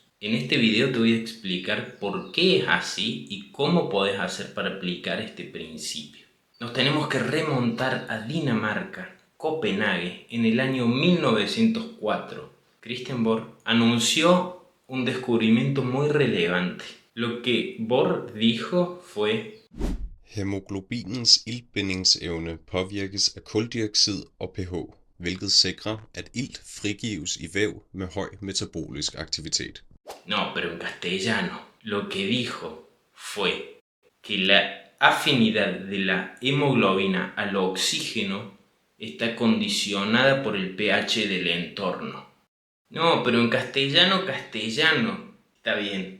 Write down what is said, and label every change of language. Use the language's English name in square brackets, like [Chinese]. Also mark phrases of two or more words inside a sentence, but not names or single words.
[Spanish] En este video te voy a explicar por qué es así y cómo podés hacer para aplicar este principio. Nos tenemos que remontar a Dinamarca, Copenhague, en el año 1904. Christian Bohr anunció un descubrimiento muy relevante. Lo que Bohr dijo fue: [Danish] Hæmoglobinens iltbindingsevne påvirkes af kuldioxid og pH, hvilket sikrer, at ilt frigives i væv med høj metabolisk aktivitet. [Spanish] No, pero en castellano. Lo que dijo fue que la afinidad de la hemoglobina al oxígeno está condicionada por el pH del entorno. No, pero en castellano. Está bien.